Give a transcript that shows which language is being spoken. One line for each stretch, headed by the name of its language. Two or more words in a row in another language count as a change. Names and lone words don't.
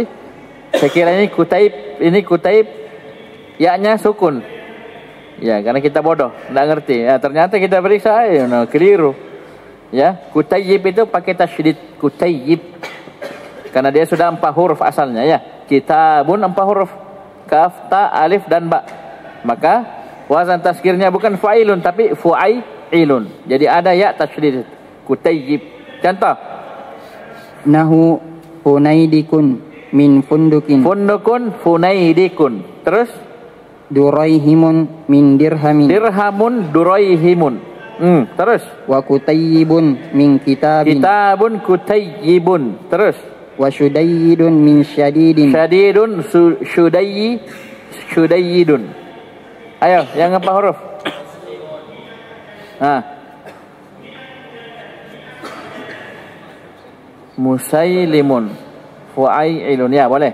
Indonesian: Saya kira ini kutaib. Ya-nya sukun. Ya, karena kita bodoh, tidak ngerti. Ya, ternyata kita periksa, keliru. Ya, kutayyib itu pakai tasydid, kutayyib. Karena dia sudah 4 huruf asalnya ya. Kitabun 4 huruf. Kaf, ta, alif dan ba. Maka wazan tasgirnya bukan fa'ilun tapi fu'ailun. Jadi ada ya tasydid. Kutayyib. Contoh.
Arabic: نحو فنيدق من فندق. فندقٌ، فنيدقٌ. Terus دريهمٌ من درهمٍ. درهمٌ، دريهمٌ. Terus وكتيّبٌ من كتابٍ. كتابٌ, كتيّبٌ. Terus وشديّدٌ من شديدٍ. شديدٌ، شديّدٌ.
Indonesian: Ayo, yang 4 huruf. Musailimun, fu'ailun. Ya, boleh.